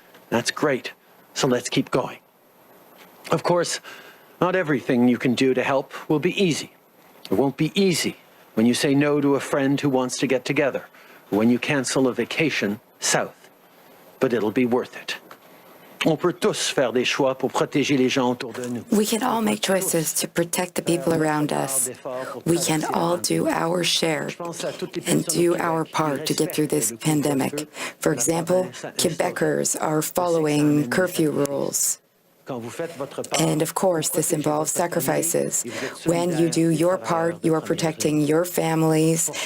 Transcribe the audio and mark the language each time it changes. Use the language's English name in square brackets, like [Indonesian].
[English] That's great, so let's keep going. Of course, not everything you can do to help will be easy. It won't be easy when you say no to a friend who wants to get together, or when you cancel a vacation south, but it'll be worth it. [French] On peut tous faire des choix pour protéger les gens autour de nous. [English] We can all make choices to protect the people around us. We can all do our share and do our part to get through this pandemic. For example, Quebecers are following curfew rules. And of course, this involves sacrifices. When you do your part, you are protecting your families.